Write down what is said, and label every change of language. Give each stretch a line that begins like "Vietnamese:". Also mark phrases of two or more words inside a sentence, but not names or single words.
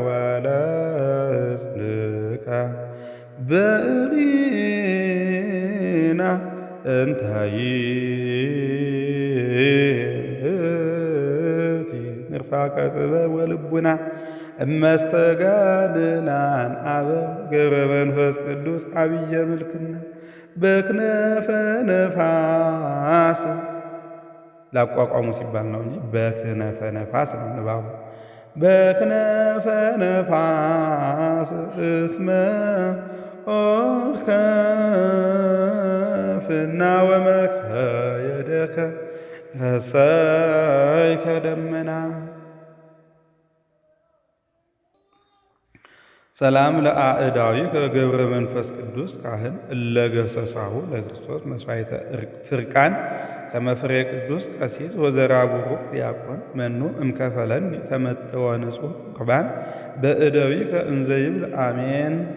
Geez: ወለሕዝብከ በእሪና እንተ ይእቲ ምርፋቀ ጥበብ ወልቡና መስተጋድላን አበው ገብረ መንፈስ ቅዱስ አብየ ምልክና በክነፈ ነፋስ
Amharic: ላቋቋሙ ሲባል ነው እንጂ
Geez: በክነፈ ነፋስ
Amharic: ነው ንባቡ።
Geez: በክነፈ ነፋስ እስመ ሆርከ ፍና ወመከየደከ ረሰይከ ደመና ሰላም ለአእዳዊከ ገብረ መንፈስ ቅዱስ ካህን እለገሰሳሁ ለክርስቶስ መስዋዕተ ፍርቃን ከመፍሬ ቅዱስ ቀሲስ ወዘራ ቡሩክ ዲያቆን መኑ እምከፈለኒ ተመጥወ ንጹሕ ቁርባን በእደዊከ እንዘ ይብል አሜን።